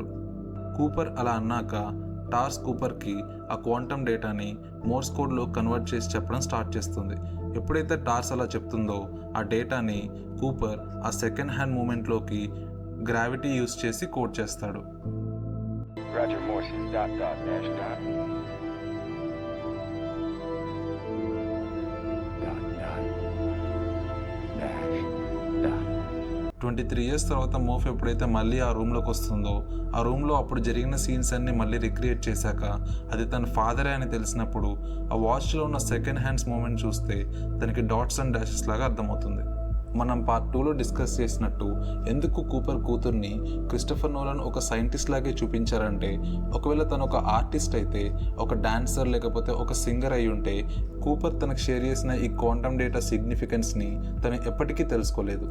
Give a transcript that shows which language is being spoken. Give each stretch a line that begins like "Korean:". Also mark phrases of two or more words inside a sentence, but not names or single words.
Telugu: కూపర్ అలా అన్నాక టార్స్ కూపర్కి ఆ
English: quantum dataని Morse codeలో convert
Telugu: చేసి చెప్పడం స్టార్ట్ చేస్తుంది. ఎప్పుడైతే టార్స్ అలా చెప్తుందో ఆ డేటాని కూపర్ ఆ
English: second hand movementలోకి gravity use
Telugu: చేసి కోడ్ చేస్తాడు.
English: Roger, Morse, dot, dot, dash, dot. Dot, dot. Dash, dot.
Telugu: 23 years తర్వాత మోఫ్ ఎప్పుడైతే మళ్ళీ ఆ రూమ్లోకి వస్తుందో ఆ రూమ్లో అప్పుడు జరిగిన సీన్స్ అన్ని మళ్ళీ రిక్రియేట్ చేశాక అది తన ఫాదరే అని తెలిసినప్పుడు ఆ వాచ్లో ఉన్న
English: second hands movement
Telugu: చూస్తే తనకి
English: dots and dashes
Telugu: లాగా అర్థమవుతుంది. మనం పార్ట్ 2లో డిస్కస్ చేసినట్టు ఎందుకు కూపర్ కూతుర్ని క్రిస్టఫర్ నోలన్ ఒక సైంటిస్ట్ లాగే చూపించారంటే, ఒకవేళ తను ఒక ఆర్టిస్ట్ అయితే, ఒక డాన్సర్ లేకపోతే ఒక సింగర్ అయి ఉంటే కూపర్ తనకు షేర్ చేసిన ఈ
English: quantum data significanceని
Telugu: తను ఎప్పటికీ తెలుసుకోలేదు.